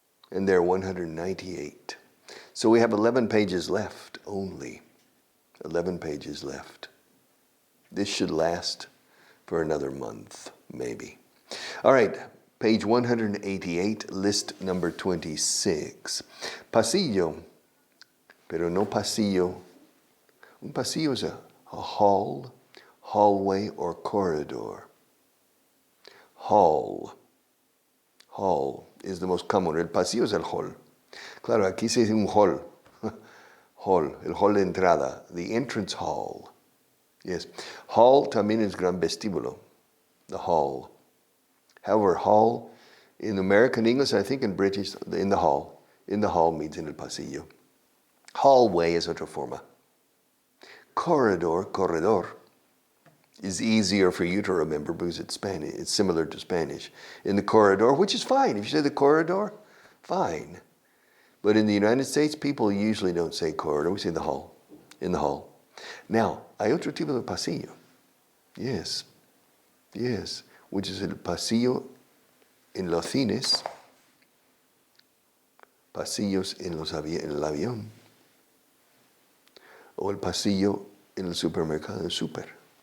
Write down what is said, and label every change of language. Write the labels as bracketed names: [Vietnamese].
[English] And there are 198. So we have 11 pages left only. 11 pages left. This should last for another month, maybe. All right, page 188, list number 26. [Spanish] Pasillo, pero no pasillo. [English] Un pasillo is a hall, hallway, or corridor. Hall is the most common. [Spanish] El pasillo es el hall. Claro, aquí se dice un hall. Hall, el hall de entrada. [English] The entrance hall. Yes. Hall [Spanish] también es gran vestíbulo. [English] The hall. However, hall, in American English, I think in British, in the hall. In the hall means [Spanish] en el pasillo. Hallway es otra forma. [English] Corredor, is easier for you to remember because it's Spanish. It's similar to Spanish. In the corridor, which is fine. If you say the corridor, fine. But in the United States, people usually don't say corridor. We say the hall. In the hall. [Spanish] Now, hay otro tipo de pasillo. Yes. [English] Which is [Spanish] el pasillo en los cines. Pasillos en el avión. O el pasillo en el supermercado, el super.